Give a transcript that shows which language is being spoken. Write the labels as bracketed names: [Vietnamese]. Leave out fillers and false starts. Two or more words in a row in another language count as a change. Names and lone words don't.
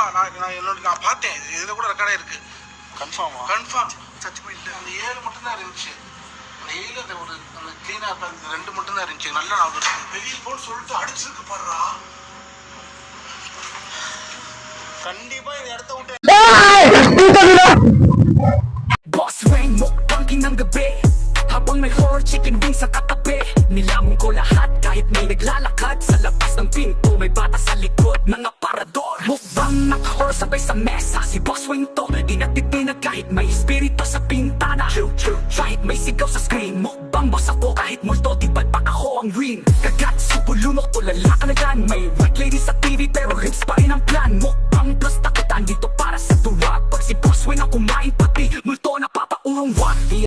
[Tamil] நான் பார்த்தேன். இதுல கூட ரெக்கார்டா இருக்கு. கன்ஃபார்மா? கன்ஃபார்ம். சத்தியமா இல்லை. அந்த 7 மட்டும்தான் இருந்துச்சு. அந்த 7 அந்த ஒரு அந்த கிளீனா இருப்ப அந்த 2 மட்டும்தான் இருந்துச்சு. நல்லா ஞாபகம் இருக்கு. வெளியில் போன்னு சொல்லிட்டு அடிச்சிருக்கு பாருடா. கண்டிப்பா இந்த இடத்த விட்டு [Filipino] Boss Wang, mukbangin ng gabi Habang may [English] horror chicken wings [Filipino] sa katabi Nilamon ko lahat kahit may naglalakad Sa labas ng pinto may bata sa likod ng aparador Mukbang naka-horror sabay sa mesa Si Boss Wang to, di natitinag kahit may espiritu sa pintana Kahit may sigaw sa screen Mukbang boss ako kahit multo di balpak ako ang ring Kagat subulunok tulala ka na dyan May [English] white lady [Filipino] sa TV pero rips pa rin ang plan Mukbang plus takutan dito para sa tuwa Pag si Boss Wang ang kumain pati multo na papauhang